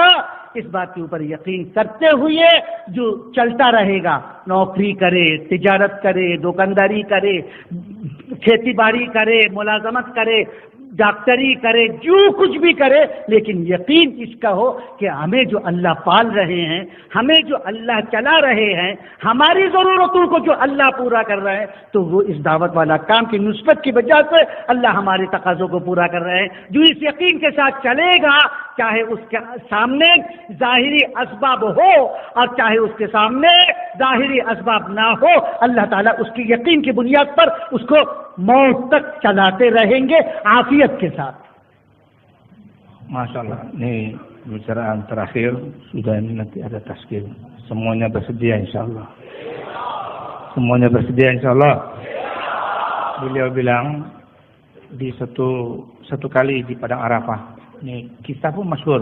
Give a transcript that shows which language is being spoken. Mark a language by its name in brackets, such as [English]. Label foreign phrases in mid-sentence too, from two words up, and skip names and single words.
[Urdu] اس بات کے اوپر یقین کرتے ہوئے جو چلتا رہے گا، نوکری کرے، تجارت کرے، دکانداری کرے، کھیتی باڑی کرے، ملازمت کرے، ڈاکٹری کرے، جو کچھ بھی کرے، لیکن یقین اس کا ہو کہ ہمیں جو اللہ پال رہے ہیں، ہمیں جو اللہ چلا رہے ہیں، ہماری ضرورتوں کو جو اللہ پورا کر رہے ہیں، تو وہ اس دعوت والا کام کی نسبت کی وجہ سے اللہ ہمارے تقاضوں کو پورا کر رہے ہیں. جو اس یقین کے ساتھ چلے گا، چاہے اس کے سامنے ظاہری اسباب ہو اور چاہے اس کے سامنے ظاہری اسباب نہ ہو، اللہ تعالیٰ اس کی یقین کی بنیاد پر اس کو موت تک چلاتے رہیں گے عافیت کے ساتھ. [Arabic] ما شاء الله, [Indonesian] ini pembicaraan terakhir, sudah ini nanti ada taskil. Semuanya bersedia [Arabic] إن شاء الله. [Indonesian] Semuanya bersedia [Arabic] إن شاء الله. [Indonesian] Beliau bilang di satu kali di Padang Arafah, ini kisah pun masyhur.